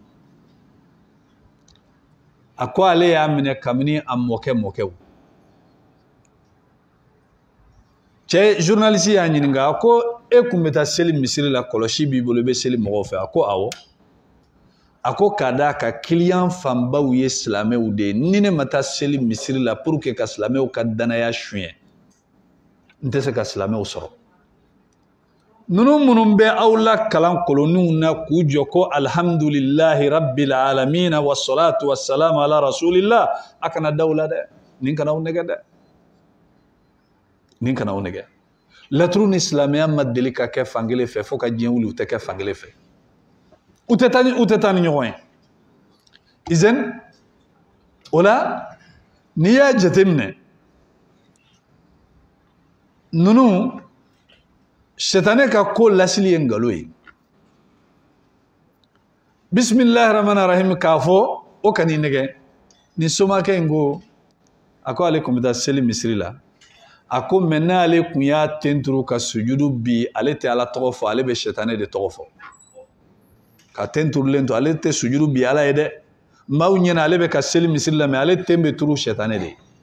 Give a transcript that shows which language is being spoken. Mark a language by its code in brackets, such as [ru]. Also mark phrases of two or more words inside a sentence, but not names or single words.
[bm] a ko ale y'a minɛ kabini a mɔkɛw cɛ journaliste y'a ɲininka a ko e kun bɛ taa seli misiri la kɔlɔsi b'i bolo i bɛ seli mɔgɔw fɛ a ko awɔ a ko k'a d'a ka client fanbaw ye silamɛw de ye ni ne ma taa seli misiri la [fr] pour que [bm] ka silamɛw ka danaya suɲɛ nte se ka silamɛw sɔrɔ nunu minnu bɛ aw la kalan koloniw na k'u jɔ ko [ar] الحمد لله رب العالمين والصلاة والسلام على رسول الله [bm] a kana daw la dɛ nin kana aw nɛgɛ dɛ nin kana aw nɛgɛ laturu ni silamɛya ma deli ka kɛ fankelen fɛ fo ka diɲɛ wuli u tɛ kɛ fankelen fɛ u tɛ taa ni ɲɔgɔn ye izen o la n'i y'a jateminɛ nunu shetane ka ko lasili ye ngalo ye [ar] بسم الله الرحمن الرحيم [bm] k'a fɔ o kan'i nɛgɛ ni somakɛ in ko a ko ale tun bɛ taa seli misiri la a ko mɛ n'ale kun y'a tenturu ka sujudu bi ale tɛ ala tɔgɔ fɔ ale bɛ shetane de tɔgɔ fɔ ka tenturulen to ale tɛ sujudu bi ala ye dɛ maaw ɲɛna ale bɛ ka seli misiri la mɛ ale ten bɛ turu shetane de